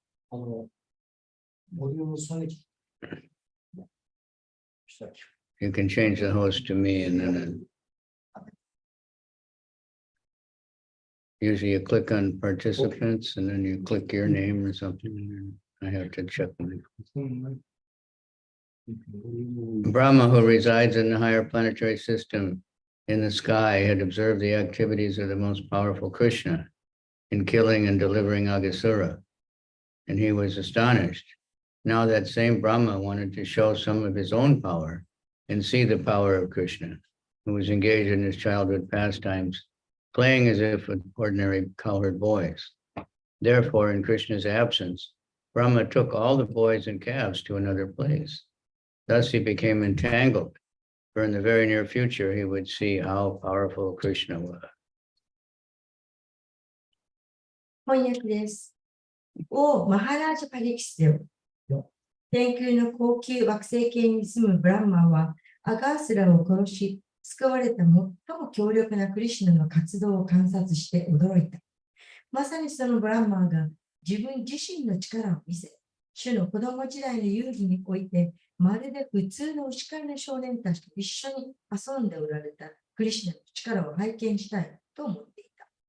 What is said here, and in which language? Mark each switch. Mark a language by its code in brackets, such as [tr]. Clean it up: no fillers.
[ja] ボリューム下げしたっけ [en] You can change the host to me and then usually you click on participants and then you click your name or something. And I have to check my. Brahma, who resides in the higher planetary system in the sky, had observed the activities of the most powerful Krishna in killing and delivering Aghasura, and he was astonished. Now that same Brahma wanted to show some of his own power and see the power of Krishna, who was engaged in his childhood pastimes, playing as if with ordinary cowherd boys. Therefore, in Krishna's absence, Brahma took all the boys and calves to another place. Thus he became entangled, for in the very near future he would see how powerful Krishna was. [ja] 翻訳です。王マハラージャパリキスよ。天空の高級惑星系に住むブランマはアガースラを殺し、救われた最も強力なクリシュナの活動を観察して驚いた。まさにそのブランマーが自分自身の力を見せ、主の子供時代の遊戯において、まるで普通の牛飼いの少年たちと一緒に遊んでおられたクリシュナの力を拝見したいと思っていた。